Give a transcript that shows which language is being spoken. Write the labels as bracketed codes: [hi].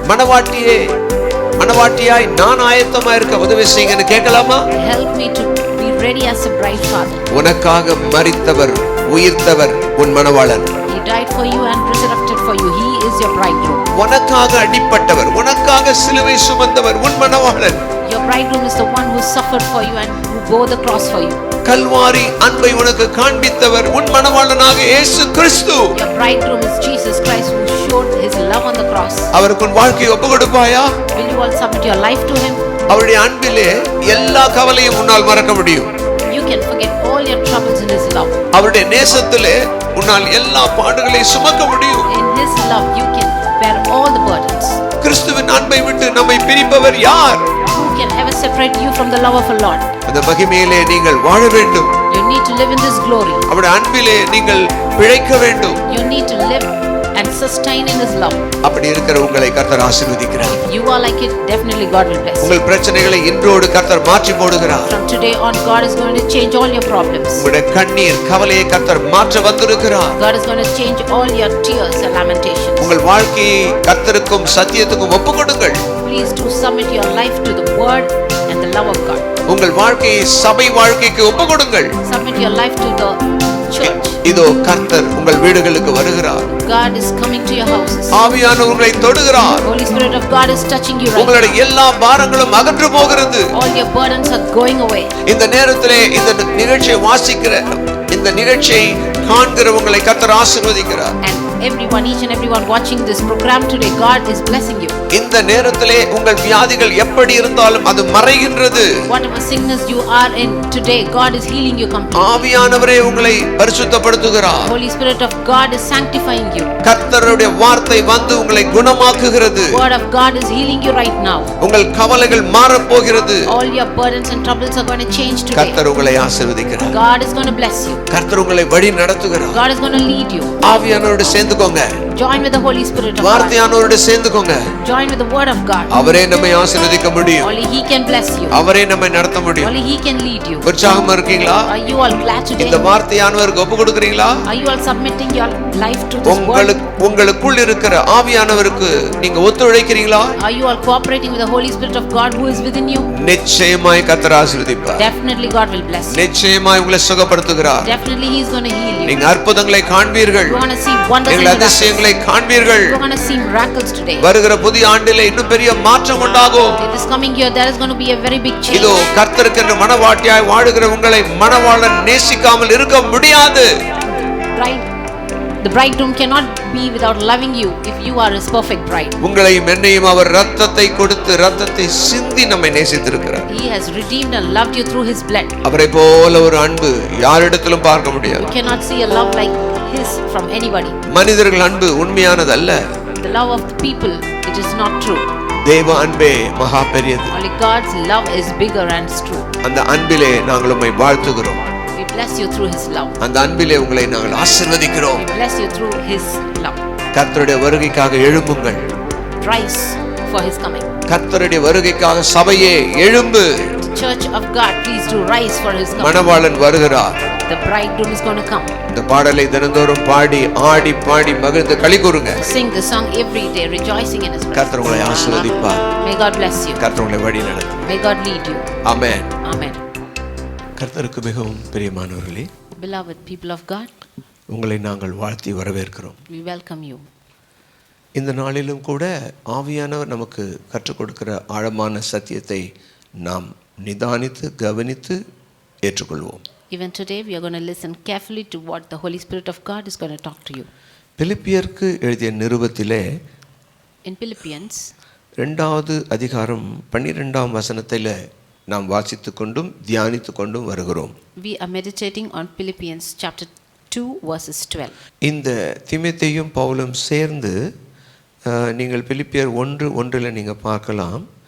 [ta] மணவாட்டியே மணவாட்டியாய் நான் ஆயத்தமா இருக்க உதவி செய்யுங்கன்னு கேட்கலாமா? [en] Help me to be ready as a bride father. [ta] உனக்காக மரித்தவர் உயிர்த்தவர் உன் மணவாளன். [en] He died for you and resurrected for you. He is your bridegroom. [ta] உனக்காக அடிபட்டவர் உனக்காக சிலுவை சுமந்தவர் உன் மணவாளன். [en] Your bridegroom is the one who suffered for you and who bore the cross for you. [ta] Kalvari அன்பை உனக்கு காண்பித்தவர் உன் மணவாளனாக இயேசு கிறிஸ்து. [en] Your bridegroom is Jesus Christ who showed his love on the cross. [ta] அவருக்கு உன் வாழ்க்கையை ஒப்புக் கொடுப்பாயா? [en] Will you all submit your life to him? [ta] அவருடைய அன்பிலே எல்லா கவலையும் உன்னால் மறக்க முடியும். [en] You can forget all your troubles in his love. [ta] அவருடைய நேசத்திலே உன்னால் எல்லா பாடுகளையும் சுமக்க முடியும். [en] In his love you can bear all the burdens. [ta] கிறிஸ்துவின் அன்பை விட்டு நம்மை பிரிப்பவர் யார்? [en] Who can ever separate you from the love of a Lord? [ta] அந்த மகிமையிலே நீங்கள் வாழ வேண்டும். [en] You need to live in this glory. [ta] அவருடைய அன்பிலே நீங்கள் பிழைக்க வேண்டும். [en] You need to live and sustain in his love. [ta] அப்படி இருக்கிற உங்களை கர்த்தர் ஆசீர்வதிக்கிறார். [en] If you are like it, definitely God will bless. [ta] உங்கள் பிரச்சனைகளை இன்றோடு கர்த்தர் மாற்றி போடுகிறார். [en] From today on, God is going to change all your problems. [ta] உங்களுடைய கண்ணீர் கவலையை கர்த்தர் மாற்ற வந்திருக்கிறார். [en] God is going to change all your tears and lamentations. [ta] உங்கள் வாழ்க்கையை கர்த்தருக்கும் சத்தியத்துக்கும் ஒப்புக்கொடுங்கள். [en] Please do submit your life to the word and the love of God. [ta] உங்கள் வாழ்க்கையை சபை வாழ்க்கைக்கு ஒப்புக்கொடுங்கள். [en] Submit your life to the church. [ta] இதோ கர்த்தர் உங்கள் வீடுகளுக்கு வருகிறார். [en] God is coming to your houses. [ta] ஆவியானவர் உங்களை தொடுகிறார். [en] Holy Spirit of God is touching you right [ta] உங்களுடைய [en] now. [ta] எல்லா பாரங்களும் அகன்று போகிறது. [en] All your burdens are going away. [ta] இந்த நேரத்திலே இந்த நிகழ்ச்சியை வாசிக்கிற இந்த நிகழ்ச்சியை காண்கிற உங்களை கர்த்தர் ஆசீர்வதிக்கிறார். [en] And everyone, each and everyone watching this program today, God is blessing you. [ta] இந்த நேரத்திலே உங்கள் வியாதிகள் எப்படி இருந்தாலும் அது மறைகின்றது. [en] Whatever sickness you are in today, God is healing you completely. [ta] ஆவியானவரே உங்களை பரிசுத்தப்படுத்துகிறார். [en] Holy Spirit of God is sanctifying you. [ta] கர்த்தருடைய வார்த்தை வந்து உங்களை குணமாக்குகிறது. [en] Word of God is healing you right now. [ta] உங்கள் கவலைகள் மாறப் போகிறது. [en] All your burdens and troubles are going to change today. [ta] கர்த்தர் உங்களை ஆசீர்வதிக்கிறார். [en] God is going to bless you. [ta] கர்த்தர் உங்களை வழி நடத்துகிறார். [en] God is going to lead you. [ta] ஆவியானவரோடு சேர்ந்துக்கோங்க. [en] Join with the Holy Spirit of God. [ta] வார்த்தையானவரோட சேர்ந்துக்கோங்க. [en] Join with the word of God. [ta] அவரே நம்மை ஆசீர்வதிக்க முடியும். [en] Only He can bless you. [ta] அவரே நம்மை நடத்த முடியும். [en] Only He can lead you. [ta] உற்சாகமா இருக்கீங்களா? [en] Are you all glad today? [ta] இந்த வார்த்தையானவருக்கு ஒப்பு கொடுக்கிறீங்களா? [en] Are you all submitting your life to this word? [ta] உங்களுக்குள் இருக்கிற ஆவியானவருக்கு நீங்க ஒத்துழைக்கிறீங்களா? [en] Are you all cooperating with the Holy Spirit of God who is within you? [ta] நிச்சயமாய் கர்த்தர் ஆசீர்வதிப்பார். [en] Definitely God will bless you. [ta] நிச்சயமாய் உங்களை சுகப்படுத்துகிறார். [en] Definitely He is going to heal you. [ta] நீங்க அற்புதங்களை காண்பீர்கள். [en] You want to see wonders and [ta] நீங்கள் அதிசயங்களை காண்பீர்கள். [en] You want to see miracles today. [ta] வருகிற புதிய ஆண்டிலே இன்னும் பெரிய மாற்றம் உண்டாகும். [en] In this coming year there is going to be a very big change. [ta] இதோ கர்த்தருக்கென்று மனவாட்டியாய் வாழுகிற உங்களை மணவாளன் நேசிக்காமல் இருக்க முடியாது. [en] The bridegroom cannot be without loving you if you are his perfect bride. [ta] உங்களையும் என்னையும் அவர் இரத்தத்தை கொடுத்து இரத்தத்தை சிந்தி நம்மை நேசித்திருக்கிறார். [en] He has redeemed and loved you through his blood. [ta] அவரை போல ஒரு அன்பு யாரிடத்திலும் பார்க்க முடியாது. [en] You cannot see a love like his from anybody. [ta] மனிதர்கள் அன்பு உண்மையானது அல்ல. [en] The love of the people, it is not true. [ta] தேவ அன்பே மகா பெரியது. [en] Only God's love is bigger and true. [ta] அந்த அன்பிலே நாங்கள் உம்மை வாழ்த்துகிறோம். [en] We bless you through his love. [ta] அந்த அன்பிலே உங்களை நாங்கள் ஆசீர்வதிக்கிறோம். [en] We bless you through his love. [ta] கர்த்தருடைய வருகைக்காக எழும்புங்கள். [en] Rise for his coming. [ta] கர்த்தருடைய வருகைக்காக சபையே எழும்பு. [en] The church of God, please do rise for his coming. [ta] மணவாளன் வருகிறார். [en] The bridegroom is going to come. [ta] இந்த பாடலை தினந்தோறும் பாடி ஆடி பாடி மகிழ்ந்து களிகூருங்க. [en] Sing the song every day, rejoicing in his presence. [ta] கர்த்தர் உங்களை ஆசீர்வதிப்பார். [en] May God bless you. [ta] கர்த்தர் உங்களை வழி நடத்துவார். [en] May God lead you. [ta] Amen. [en] Amen. [ta] கர்த்தருக்கு மிகவும் பிரியமானவர்களே, [en] Beloved people of God, [ta] உங்களை நாங்கள் வாழ்த்தி வரவேற்கிறோம். [en] we welcome you. [ta] இந்த நாளிலும் கூட ஆவியானவர் நமக்கு கற்றுக் கொடுக்கிற ஆழமான சத்தியத்தை நாம் நிதானித்து கவனித்து ஏற்றுக்கொள்வோம். [en] Even today we are going to listen carefully to what the Holy Spirit of God is going to talk to you. [ta] பிலிப்பியருக்கு எழுதிய நிருபத்திலே [en] In Philippians [ta] 2வது அதிகாரம் 12ஆம் வசனத்திலே நாம் வாசித்துக் கொண்டும் தியானித்துக் கொண்டும் வருகிறோம். [en] We are meditating on Philippians chapter 2 verses 12. [ta] இந்த தீமோத்தேயும் பவுலும் சேர்ந்து நீங்கள் பிலிப்பியர் 1:1 நீங்க பார்க்கலாம்.